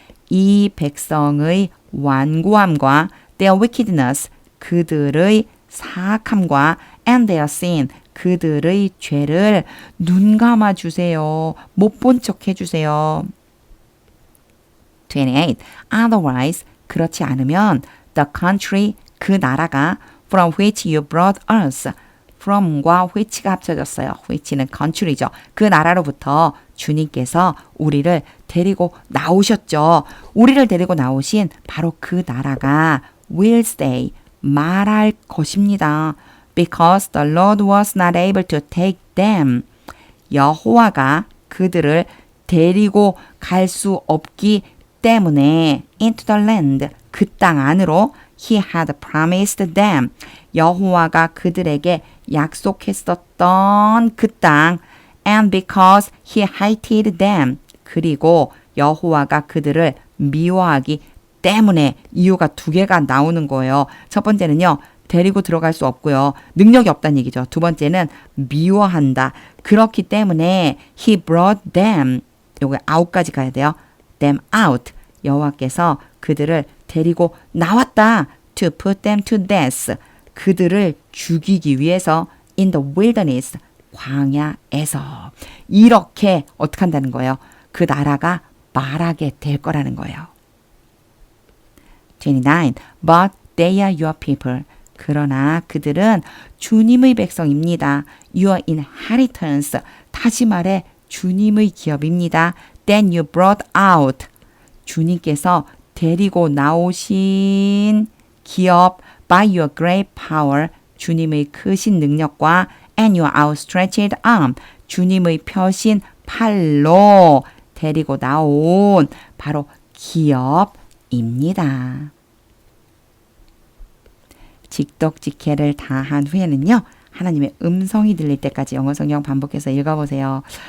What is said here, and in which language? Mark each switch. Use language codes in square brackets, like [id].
[ko] 이 백성의 완고함과 [en] their wickedness. [ko] 그들의 사악함과 [en] and their sin. [ko] 그들의 죄를 눈 감아 주세요. 못 본 척 해주세요. 28. [en] Otherwise, [ko] 그렇지 않으면 [en] the country, [ko] 그 나라가 [en] from which you brought us, [ko] from과 which가 합쳐졌어요. which는 country죠. 그 나라로부터 주님께서 우리를 데리고 나오셨죠. 우리를 데리고 나오신 바로 그 나라가 [en] will stay, [ko] 말할 것입니다. [en] Because the Lord was not able to take them. [ko] 여호와가 그들을 데리고 갈 수 없기 때문에 [en] into the land, [ko] 그 땅 안으로 [en] he had promised them. [ko] 여호와가 그들에게 약속했었던 그 땅 [en] and because he hated them. [ko] 그리고 여호와가 그들을 미워하기 때문에 이유가 두 개가 나오는 거예요. 첫 번째는요. 데리고 들어갈 수 없고요. 능력이 없다는 얘기죠. 두 번째는 미워한다. 그렇기 때문에 [en] he brought them. [ko] 요거 out까지 가야 돼요. [en] them out. [ko] 여호와께서 그들을 데리고 나왔다. [en] to put them to death. [ko] 그들을 죽이기 위해서 [en] in the wilderness. [ko] 광야에서. 이렇게 어떻게 한다는 거예요? 그 나라가 말하게 될 거라는 거예요. 29. [en] But they are your people. [ko] 그러나 그들은 주님의 백성입니다. [en] Your inheritance. [ko] 다시 말해 주님의 기업입니다. [en] Then you brought out. [ko] 주님께서 데리고 나오신 기업 [en] by your great power. [ko] 주님의 크신 능력과 [en] and your outstretched arm. [ko] 주님의 펴신 팔로 데리고 나온 바로 기업입니다. 직독직해를 다 한 후에는요. 하나님의 음성이 들릴 때까지 영어 성경 반복해서 읽어보세요.